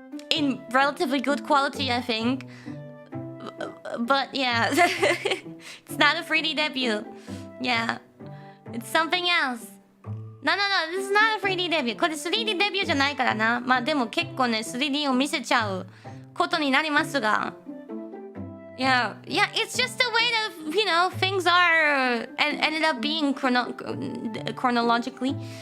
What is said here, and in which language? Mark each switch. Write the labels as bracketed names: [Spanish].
[English] In relatively good quality, I think. But yeah, it's not a 3D debut. Yeah, it's something else. No, this is not a 3D デビュー。 [Japanese] これ 3D デビューじゃないからな。まあでも結構ね 3D を見せちゃうことになりますが。 [English] Yeah, it's just the way that, things are and ended up being chronologically.